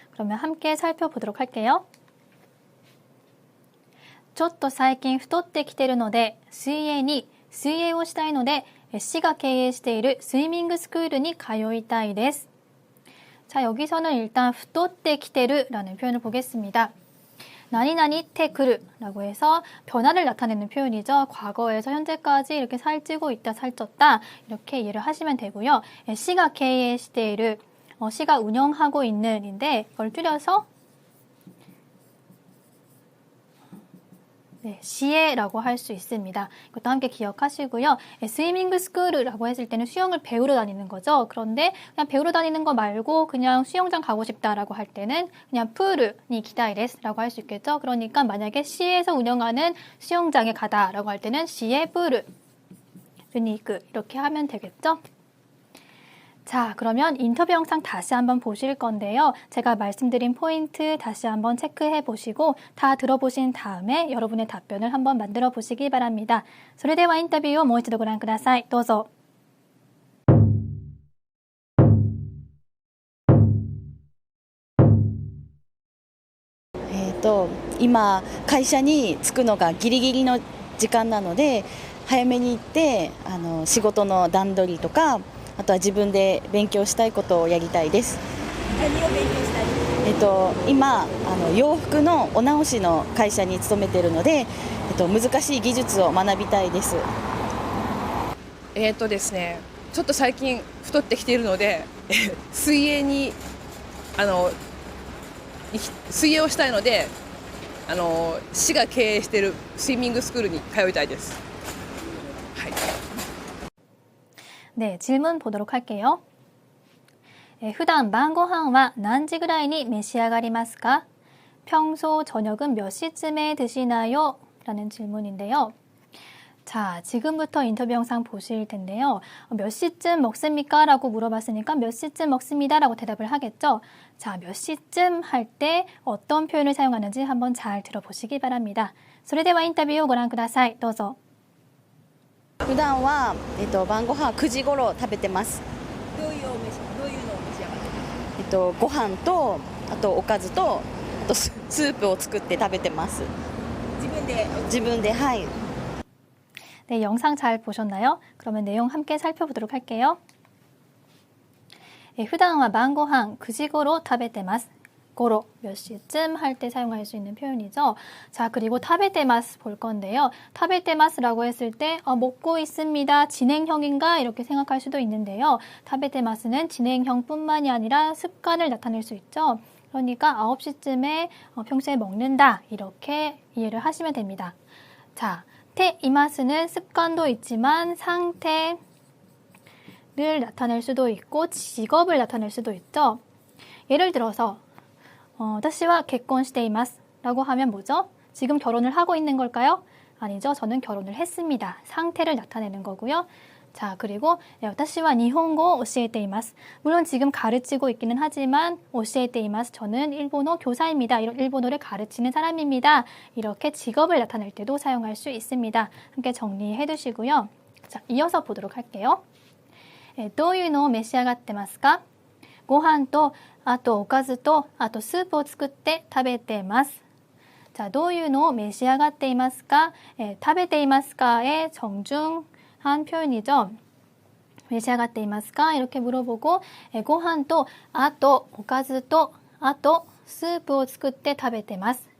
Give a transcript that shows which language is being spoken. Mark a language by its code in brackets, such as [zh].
[ko] 그러면 함께 살펴보도록 할게요. [ja] ちょっと最近太ってきているので水泳をしたいので市が経営しているスイミングスクールに通いたいです. [ko] 자, 여기서는 일단 [ja] 太ってきてる [ko] 라는 표현을 보겠습니다. 나니나니 테크르라고 해서 변화를 나타내는 표현이죠. 과거에서 현재까지 이렇게 살찌고 있다, 살쪘다 이렇게 이해를 하시면 되고요. 시가 [ja] 経営している [ko] 시가 운영하고 있는인데 이걸 줄여서 네, 시에라고 할 수 있습니다. 이것도 함께 기억하시고요. 스위밍 스쿨이라고 했을 때는 수영을 배우러 다니는 거죠. 그런데 그냥 배우러 다니는 거 말고 그냥 수영장 가고 싶다라고 할 때는 그냥 푸르니 기다이레스라고 할 수 있겠죠. 그러니까 만약에 시에서 운영하는 수영장에 가다라고 할 때는 시에 푸르 르니크 이렇게 하면 되겠죠. 자, 그러면 인터뷰 영상 다시 한번 보실 건데요. 제가 말씀드린 포인트 다시 한번 체크해 보시고 다 들어보신 다음에 여러분의 답변을 한번 만들어 보시기 바랍니다. [ja] それではインタビューをもう一度ご覧ください。どうぞ。今会社に着くのがギリギリの時間なので早めに行って仕事の段取りとかあとは自分で勉強したいことをやりたいです。何を勉強したい？今洋服のお直しの会社に勤めているので、難しい技術を学びたいです。ですね、ちょっと最近太ってきているので水泳に水泳をしたいので市が経営しているスイミングスクールに通いたいです。はい。 [ko] 네, 질문 보도록 할게요. [ja] 후단晩ご飯は何時ぐらいに召し上がりますか? [ko] 평소 저녁은 몇 시쯤에 드시나요? 라는 질문인데요. 자, 지금부터 인터뷰 영상 보실 텐데요. 몇 시쯤 먹습니까? 라고 물어봤으니까 몇 시쯤 먹습니다. 라고 대답을 하겠죠. 자, 몇 시쯤 할 때 어떤 표현을 사용하는지 한번 잘 들어보시기 바랍니다. [ja] それではインタビューをご覧ください。どうぞ。普段は、晩ご飯9時頃食べてます。どういうのを召し上がってます？ご飯とあとおかずとあとスープを作って食べてます。自分ではい。 [ko] 네, 영상 잘 보셨나요? 그러면 내용 함께 살펴보도록 할게요. [ja] 普段は晩ご飯9時頃食べてます。 [ko] 고로 몇 시쯤 할 때 사용할 수 있는 표현이죠. 자, 그리고 타베테마스 볼 건데요. 타베테마스라고 했을 때 먹고 있습니다. 진행형인가? 이렇게 생각할 수도 있는데요. 타베테마스는 진행형뿐만이 아니라 습관을 나타낼 수 있죠. 그러니까 9시쯤에 평소에 먹는다. 이렇게 이해를 하시면 됩니다. 자, 테이마스는 습관도 있지만 상태를 나타낼 수도 있고 직업을 나타낼 수도 있죠. 예를 들어서 [ja] 私は結婚しています [ko] 라고 하면 뭐죠? 지금 결혼을 하고 있는 걸까요? 아니죠. 저는 결혼을 했습니다. 상태를 나타내는 거고요. 자, 그리고 [ja] 私は日本語を教えています. [ko] 물론 지금 가르치고 있기는 하지만 [ja] 教えています. [ko] 저는 일본어 교사입니다. 일본어를 가르치는 사람입니다. 이렇게 직업을 나타낼 때도 사용할 수 있습니다. 함께 정리해 두시고요. 자, 이어서 보도록 할게요. [ja] どういうのを召し上がってますか?ご飯とあとおかずとあとスープを作って食べてます. [ko] 자, [ja] どういうのを召し上がっていますか?食べていますか? [ko] 의 정중한 표현이죠. [ja] 召し上がっていますか? [ko] 이렇게 물어보고 [ja] ご飯とあとおかずとあとスープを作って食べてます.